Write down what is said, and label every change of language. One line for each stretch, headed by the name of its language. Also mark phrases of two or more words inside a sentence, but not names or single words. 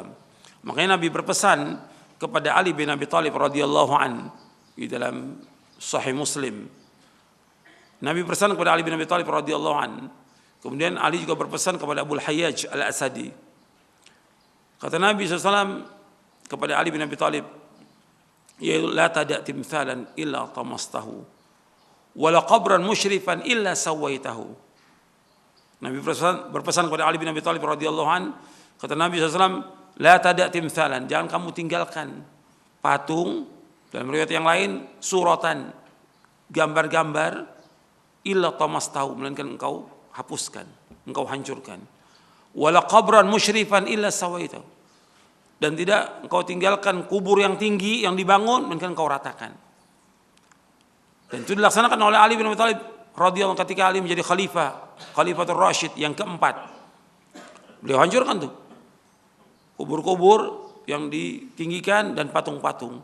Indonesian: Makanya Nabi berpesan kepada Ali bin Abi Thalib
Arabic: رضي الله عن
Indonesian: di dalam Sahih Muslim. Nabi berpesan kepada Ali bin Abi Thalib
Arabic: رضي الله عن.
Indonesian: Kemudian Ali juga berpesan kepada Abu Hayyaj Al-Asadi. Kata Nabi SAW kepada Ali bin Abi Thalib,
Arabic: يا لا تدع تمثالا إلا طمسته ولا قبرا مشرفا إلا سويته.
Indonesian: Nabi berpesan kepada Ali bin Abi Thalib
Arabic: رضي الله عن,
Indonesian: kata Nabi SAW,
Arabic: لا تدع تمثالا,
Indonesian: jangan kamu tinggalkan patung, dalam riwayat yang lain suratan, gambar-gambar,
Arabic: إلا طمسته,
Indonesian: melainkan engkau hapuskan, engkau hancurkan.
Arabic: ولا قبرا مشرفا إلا سويته,
Indonesian: dan tidak engkau tinggalkan kubur yang tinggi yang dibangun, melainkan engkau ratakan. Dan itu dilaksanakan oleh Ali bin Abi Thalib radhiyallahu ketika Ali menjadi
Arabic: خليفة الراشد
Indonesian: yang keempat. Beliau hancurkan tuh kubur-kubur yang ditinggikan dan patung-patung.